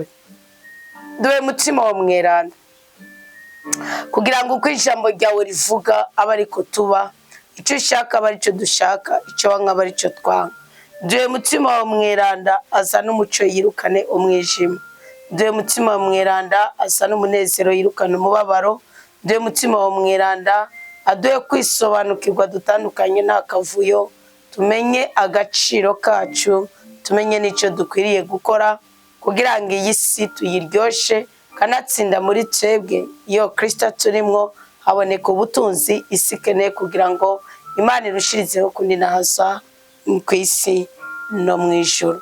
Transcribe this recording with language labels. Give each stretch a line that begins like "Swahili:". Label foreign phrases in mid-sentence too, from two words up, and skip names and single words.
Rundi: Duhe mutima wa mweranda, kugira ngo uko ijambo ryawe rivuga aba ariko tuba, icyo ushaka aba aricyo dushaka, icyo wanga aba aricyo twanga. Duhe mutima wa mweranda asa n'umucyo yirukane umwijima. Duhe mutima wa mweranda asa n'umunezero yirukane umubabaro. Duhe mutima wa mweranda aduhe kwisobanukirwa dutandukanye nta kavuyo, tumenye agaciro kacu, tumenye n'icyo dukwiriye gukora kugira ngo iyi si tuyiryoshe, kanatsinda muri twebwe iyo Kristo turimwo haboneka ubutunzi isi ikeneye, kugira ngo Imana irushirizeho kuninahaza ku isi no mu ijuru.